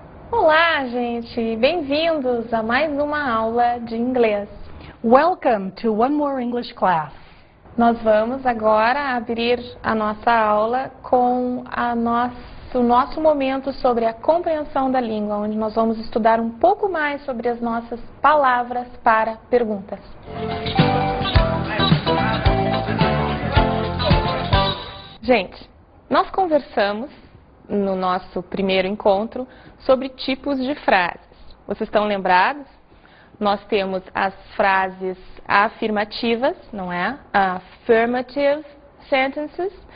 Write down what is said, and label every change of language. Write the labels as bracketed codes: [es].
[pt] Olá, gente! Bem-vindos a mais uma aula de inglês. [en] Welcome to one more English class. [pt] Nós vamos agora abrir a nossa aula com o nosso momento sobre a compreensão da língua, onde nós vamos estudar um pouco mais sobre as nossas palavras para perguntas. Gente, nós conversamos no nosso primeiro encontro sobre tipos de frases. Vocês estão lembrados? Nós temos as frases afirmativas, não é? [en] Affirmative sentences.